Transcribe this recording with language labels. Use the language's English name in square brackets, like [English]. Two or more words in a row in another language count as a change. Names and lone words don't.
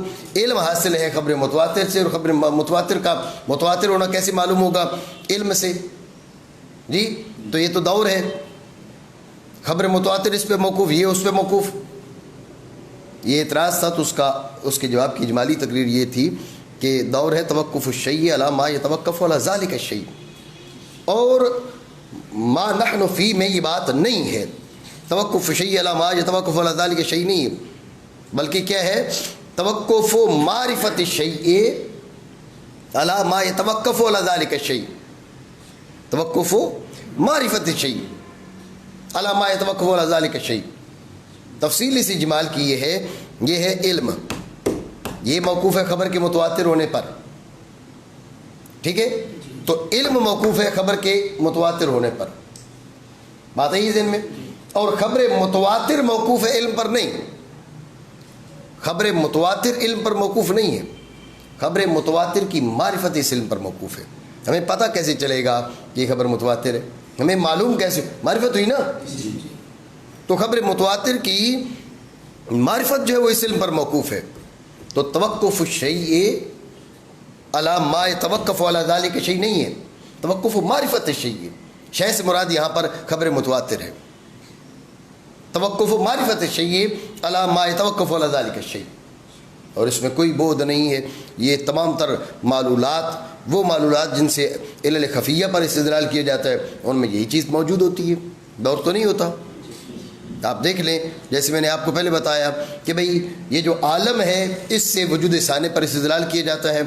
[Urdu] علم حاصل ہے خبر متواتر سے، اور خبر متواتر کا متواتر ہونا کیسے معلوم ہوگا؟ علم سے. جی تو یہ تو دور ہے، خبر متواتر اس پہ موقوف، یہ اس پہ موقوف. یہ اعتراض تھا تو اس کے جواب کی اجمالی تقریر یہ تھی کہ دور ہے [Arabic] توقف الشیء علی ما یتوقف علی ذالک الشیء، [Urdu] اور [Arabic] ما نحن فی [Urdu] میں یہ بات نہیں ہے. [Arabic] توقف الشیء علی ما یتوقف علی ذالک الشیء [Urdu] نہیں ہے، بلکہ کیا ہے؟ [Arabic] توقف معرفت الشیء علی ما یتوقف علی ذالک الشیء. توقف معرفت الشیء علی ما یتوقف علی ذالک الشیء. [Urdu] تفصیل اس اجمال کی یہ ہے علم، یہ موقوف ہے خبر کے متواتر ہونے پر. ٹھیک ہے؟ تو علم موقوف ہے خبر کے متواتر ہونے پر. بات ہے یہ ذہن میں؟ اور خبر متواتر موقوف ہے علم پر نہیں. خبر متواتر علم پر موقوف نہیں ہے، خبر متواتر کی معرفت اس علم پر موقوف ہے. ہمیں پتہ کیسے چلے گا کہ یہ خبر متواتر ہے؟ ہمیں معلوم کیسے؟ معرفت ہوئی نا. تو خبر متواتر کی معرفت جو ہے وہ اس علم پر موقوف ہے. [Arabic] تو توقف الشیء علی ما یتوقف علی ذالک الشیء [Urdu] نہیں ہے، [Arabic] توقف معرفت الشیء. [Urdu] شیء سے مراد یہاں پر خبر متواتر ہے. [Arabic] توقف معرفت الشیء علی ما یتوقف علی ذالک الشیء. [Urdu] اور اس میں کوئی بعد نہیں ہے. یہ تمام تر معلولات، وہ معلولات جن سے علل خفیہ پر استدلال کیا جاتا ہے، ان میں یہی چیز موجود ہوتی ہے، دور تو نہیں ہوتا. آپ دیکھ لیں، جیسے میں نے آپ کو پہلے بتایا کہ بھئی یہ جو عالم ہے اس سے وجود ثانے پر استدلال کیا جاتا ہے.